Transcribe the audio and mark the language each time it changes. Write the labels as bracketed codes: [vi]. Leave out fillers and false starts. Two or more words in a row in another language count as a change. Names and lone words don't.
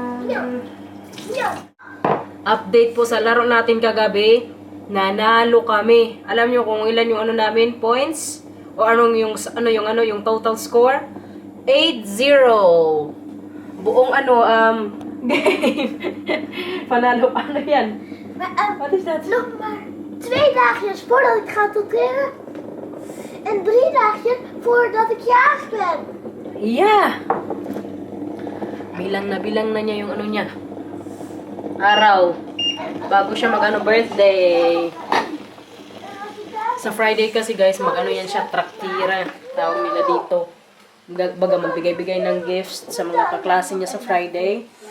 [tl] Update po sa laro natin kagabi. Nanalo kami. Alam nyo kung ilan yung ano namin, points? O yung total score? 8-0. Buong game. Panalo. Ano yan? [nl] Wat is dat? Nog maar 2 dagjes voordat ik ga tatoeëren. En 3 dagjes voordat ik jarig ben. Yeah! [tl] Bilang na niya yung ano niya. Araw. Bago siya birthday. Sa Friday kasi guys, yan siya, traktira. Tawag nila dito. Baga magbigay-bigay ng gifts sa mga kaklase niya sa Friday.